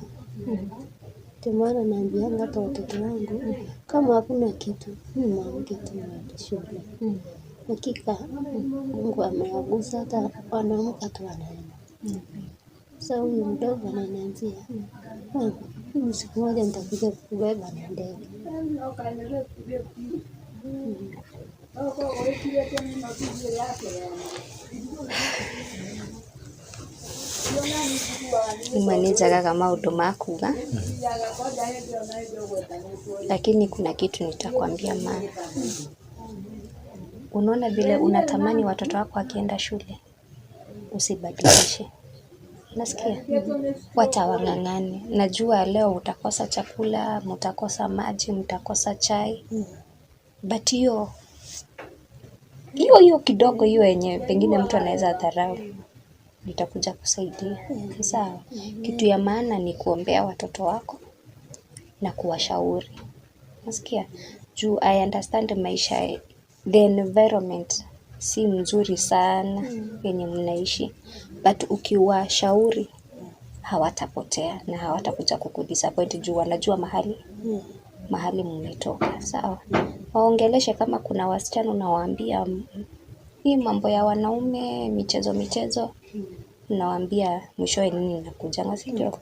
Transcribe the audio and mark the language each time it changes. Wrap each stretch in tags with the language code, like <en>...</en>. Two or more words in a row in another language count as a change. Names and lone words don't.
<sw>Ndio maana naambianga hata watoto wangu kama hakuna kitu mwanamke tu aende shule. Hakika Mungu amewagusa hata wanaamka tu wanaenda. Sasa huyu mdogo ananiambia siku moja nitakuja kubeba na ndege. Umenijaga</sw> <ki>maũndũ makuga.</ki> <sw>Lakini kuna kitu nitakwambia maana. Unaona vile unatamani watoto wako wakienda shule usibadilishe. Nasikia? Wacha wang'ang'ane. Najua leo utakosa chakula, mtakosa maji, mtakosa chai. But hiyo kidogo hiyo yenye pengine mtu anaweza dharau nitakuja kusaidia. Sawa? Kitu ya maana ni kuombea watoto wako na kuwashauri. Nasikia? Juu</sw> <en>I understand</en> <sw>maisha,</sw> <en>the environment</en> <sw>si mzuri sana yenye mnaishi. But ukiwashauri hawatapotea na hawatakuja kukudisappoint juu wanajua mahali mahali mmetoka, sawa? Waongeleshe kama kuna wasichana unawaambia hii mambo ya wanaume, michezo, unawaambia mwishowe nini inakujanga, si ndio?</sw>